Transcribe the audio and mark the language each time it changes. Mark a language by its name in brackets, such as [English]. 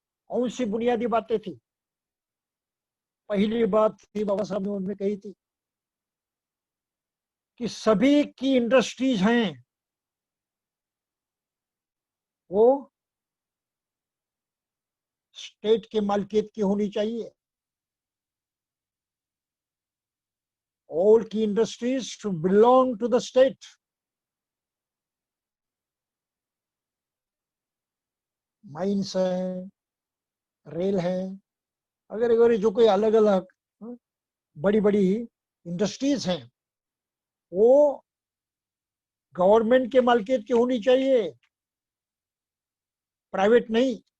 [Hindi] कौन सी बुनियादी बातें थी? पहली बात थी बाबा साहब ने उनमें कही थी कि सभी की इंडस्ट्रीज हैं वो स्टेट के मालिकियत की होनी चाहिए। [English] All key industries should belong to the state. [Hindi] Mines है, रेल है, अगर अगर जो कोई अलग अलग बड़ी बड़ी इंडस्ट्रीज हैं वो गवर्नमेंट के मालिकियत की होनी चाहिए, प्राइवेट नहीं।